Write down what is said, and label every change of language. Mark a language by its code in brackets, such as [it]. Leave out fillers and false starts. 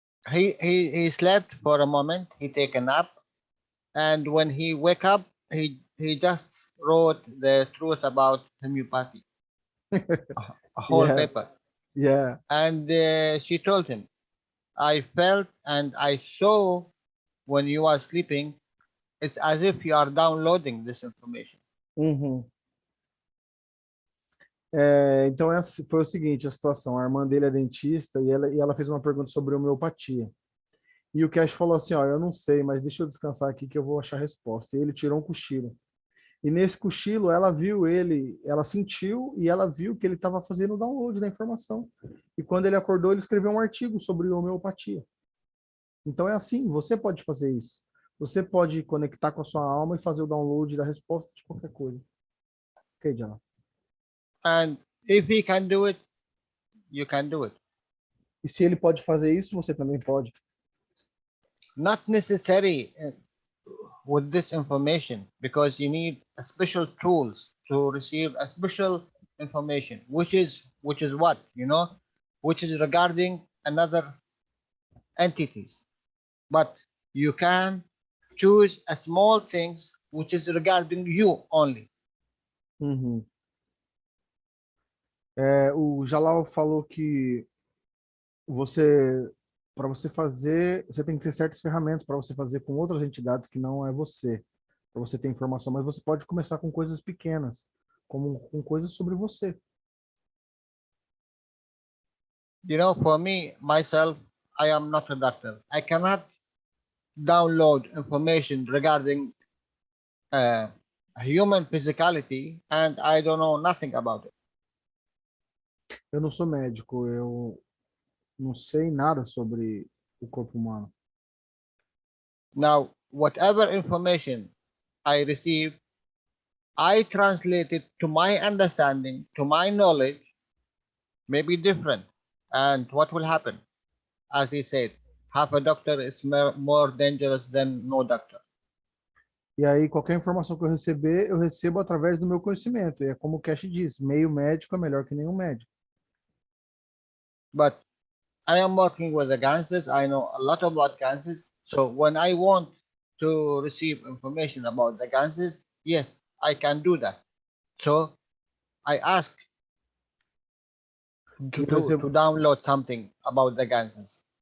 [en] He slept for a moment, he take a nap, and when he wake up he just wrote the truth about homeopathy. A whole paper. Yeah. And she told him, I felt and I saw when you are sleeping, it's as if you are downloading this information. [pt] Então foi o seguinte, a situação. A irmã dele é dentista e ela fez uma pergunta sobre homeopatia. E o Keshe falou assim, ó, eu não sei, mas deixa eu descansar aqui que eu vou achar a resposta. E ele tirou um cochilo. E nesse cochilo, ela viu ele, ela sentiu e ela viu que ele estava fazendo o download da informação. E quando ele acordou, ele escreveu um artigo sobre homeopatia. Então é assim, você pode fazer isso. Você pode conectar com a sua alma e fazer o download da resposta de qualquer coisa. Ok, Jalal. [en] And if he can do it, you can do it. [pt] E se ele pode fazer isso, você também pode. [en] Not necessary with this information, because you need a special tools to receive a special information, which is what, you know, which is regarding another entities. But you can choose a small things which is regarding you only. Uhum. [pt] O Jalal falou que para você fazer, você tem que ter certas ferramentas para você fazer com outras entidades que não é você, para você ter informação, mas você pode começar com coisas pequenas, como com coisas sobre você. [en] You know, for me, myself, I am not a doctor. I cannot download information regarding human physicality, and I don't know nothing about it. [pt] Eu não sou médico, eu não sei nada sobre o corpo humano. [en] Now, whatever information I receive, I translate it to my understanding, to my knowledge, may be different. And what will happen? As he said, half a doctor is more dangerous than no doctor. [pt] E aí, qualquer informação que eu receber, eu recebo através do meu conhecimento. E é como o Keshe diz, meio médico é melhor que nenhum médico. [en] But I am working with the ganses. I know a lot about ganses. So when I want to receive information about the ganses, yes, I can do that. So I ask to download something about the ganses.